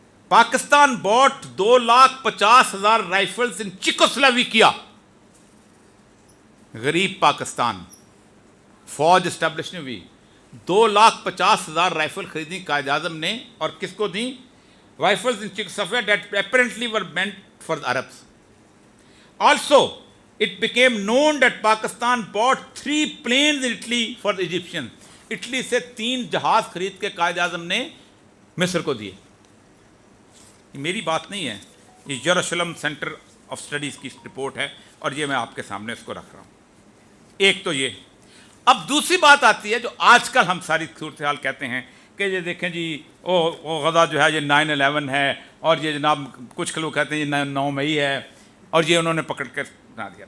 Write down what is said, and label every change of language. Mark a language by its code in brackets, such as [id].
[en] Pakistan bought 2,50,000 rifles in Czechoslovakia. [ur] غریب پاکستان، فوج establish نہیں ہوئی. 2,50,000 رائفل خریدی قائد اعظم نے، اور کس کو دیں؟ [en] Rifles in Czechoslovakia that apparently were meant for the Arabs. Also, it became known that Pakistan bought 3 planes in Italy for the Egyptians. [ur] Italy سے 3 جہاز خرید کے قائد اعظم نے مصر کو دیے. میری بات نہیں ہے، یہ یروشلم سینٹر آف اسٹڈیز کی رپورٹ ہے اور یہ میں آپ کے سامنے اس کو رکھ رہا ہوں. ایک تو یہ. اب دوسری بات آتی ہے جو آج کل ہم ساری صورتحال کہتے ہیں کہ یہ دیکھیں جی وہ غزہ جو ہے یہ 9/11 ہے، اور یہ جناب کچھ لوگ کہتے ہیں یہ 9 مئی ہے اور یہ انہوں نے پکڑ کر بنا دیا.